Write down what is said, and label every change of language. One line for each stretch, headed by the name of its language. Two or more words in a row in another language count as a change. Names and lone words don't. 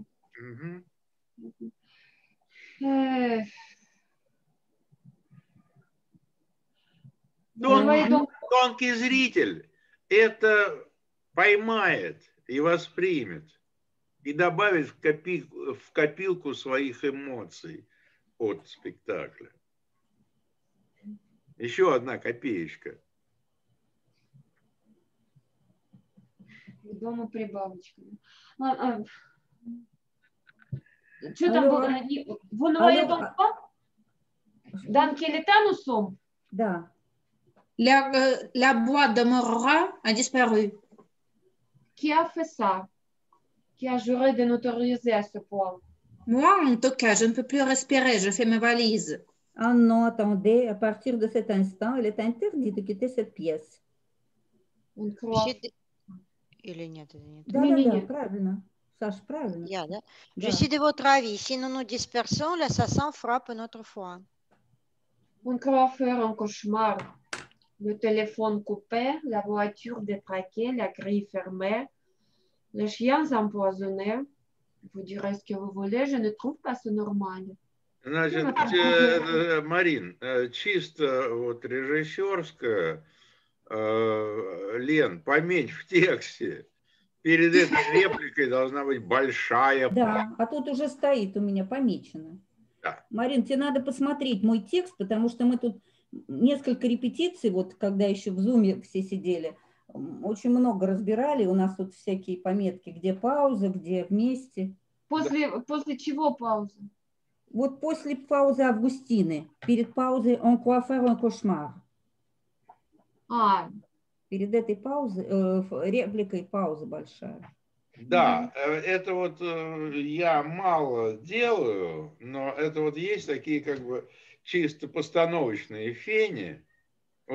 Russian: Тонкий зритель это поймает и воспримет, и добавит в копилку своих эмоций от спектакля. Еще одна копеечка. Дома прибавочка. Что там было?
French: Vous ne voyez donc pas? Dans quel état nous sommes?
Russian: Да.
French: La boîte de Morra a disparu. Qui a fait ça? Qui a juré de nous autoriser à ce point? Moi, en tout cas, je ne peux plus respirer. Je fais mes valises. Ah non, attendez. À partir de cet instant, il est interdit de quitter cette pièce. On croit.
Russian: Или нет, это нет. Да, правильно. Саш, правильно. Я, да?
French: Je suis de votre avis. Si nous nous dispersons, l'assassin frappe une autre fois. On croit faire un cauchemar. Le téléphone coupé, la voiture détraquée, la grille fermée, les chiens empoisonnés. Vous direz ce que vous voulez, je ne trouve pas ça normal.
Russian: Значит, Марин, чисто вот режиссерская, Лен, пометь в тексте. Перед этой репликой должна быть большая пауза. Да, а тут уже стоит у меня помечено. Да. Марин, тебе надо посмотреть мой текст, потому что мы тут несколько репетиций, вот когда еще в Зуме все сидели, очень много разбирали. У нас тут всякие пометки, где пауза, где вместе. После чего пауза? Вот после паузы Августины. Перед паузой
French: «On croit faire un cauchemar».
Russian: Перед этой паузой, репликой пауза большая. Да, это вот я мало делаю, но это вот есть такие как бы чисто постановочные фени.